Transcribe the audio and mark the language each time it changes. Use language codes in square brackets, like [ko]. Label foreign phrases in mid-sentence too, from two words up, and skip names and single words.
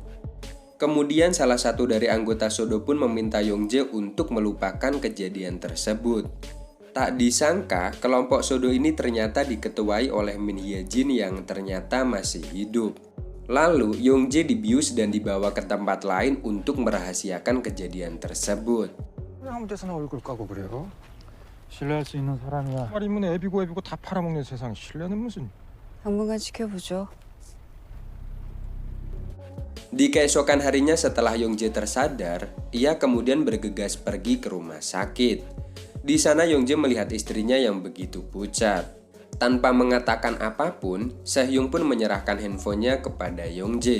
[id] Kemudian salah satu dari anggota Sodo pun meminta Yongjae untuk melupakan kejadian tersebut. Tak disangka kelompok Sodo ini ternyata diketuai oleh Min Hye-jin yang ternyata masih hidup. Lalu Yongjae dibius dan dibawa ke tempat lain untuk merahasiakan kejadian tersebut. [ko] 아무 데서나 얼굴 까고 그래요? 신뢰할 수 있는 사람이야. 말이면 애비고 다 팔아먹는 세상 신뢰는 무슨? 당분간 지켜보죠. [id] Di keesokan harinya setelah Yongjae tersadar, ia kemudian bergegas pergi ke rumah sakit. Di sana Yongjae melihat istrinya yang begitu pucat. Tanpa mengatakan apapun, Sehyoong pun menyerahkan handphonenya kepada Yongjae.